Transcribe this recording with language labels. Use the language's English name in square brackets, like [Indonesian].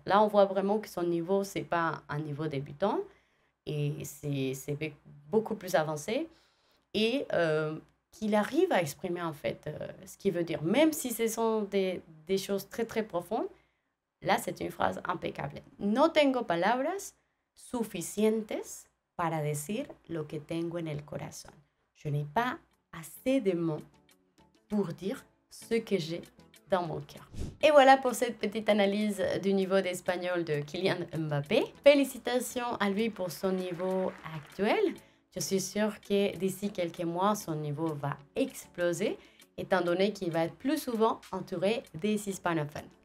[French] Là, on voit vraiment que son niveau, ce n'est pas un niveau débutant. Et c'est beaucoup plus avancé. Et qu'il arrive à exprimer, en fait, ce qu'il veut dire. Même si ce sont des choses très, très profondes. Là, c'est une phrase impeccable. [Spanish] No tengo palabras suficientes para decir lo que tengo en el corazón. [French] Je n'ai pas assez de mots pour dire ce que j'ai dans mon cœur. Et voilà pour cette petite analyse du niveau d'espagnol de Kylian Mbappé. Félicitations à lui pour son niveau actuel. Je suis sûre que d'ici quelques mois, son niveau va exploser, étant donné qu'il va être plus souvent entouré des hispanophones.